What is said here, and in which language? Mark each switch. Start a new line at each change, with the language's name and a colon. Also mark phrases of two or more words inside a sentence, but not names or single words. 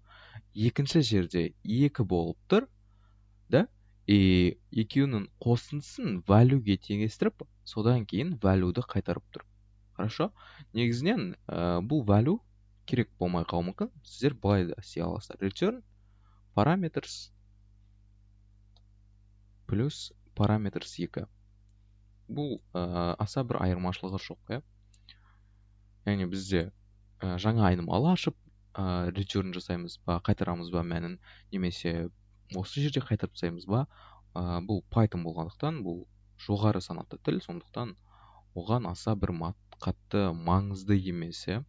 Kazakh: Екінші жерде 2 болып тұр. Екеуінің қосындысын value-ге теңестіріп, содан кейін value-ды қайтарып тұр. Хорошо? Негізінен бұл value керек болмай қалуы мүмкін. Сіздер былай да істей аласыздар.
English: Return parameters плюс parameters 2.
Kazakh: Бұл аса бір айырмашылығы жоқ. Яғни бізде жаңа айнымалы ашып, return жасаймыз ба, қайтарамыз ба мәнін, немесе осы жерде қайтарып тастаймыз ба. Бұл Python болғандықтан, бұл жоғары санатты тіл, сондықтан оған аса бір қатты маңызды емес.